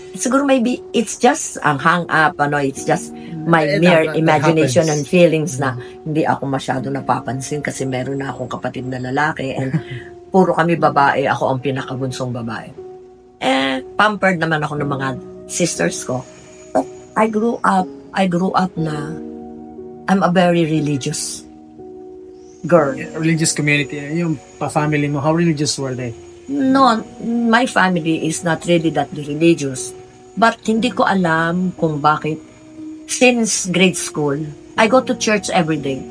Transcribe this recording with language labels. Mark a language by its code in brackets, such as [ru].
[en] Siguro maybe it's just ang hang up, it's just my mere That imagination happens. [tl] and feelings na hindi ako masyado napapansin kasi meron na akong kapatid na lalaki and puro kami babae, ako ang pinakabunsong babae. Pampered naman ako ng mga sisters ko. [en] But I grew up na I'm a very religious girl. Religious community, yung pa-family mo, how religious were they? No, my family is not really that religious. But hindi ko alam kung bakit. Since grade school, I go to church every day.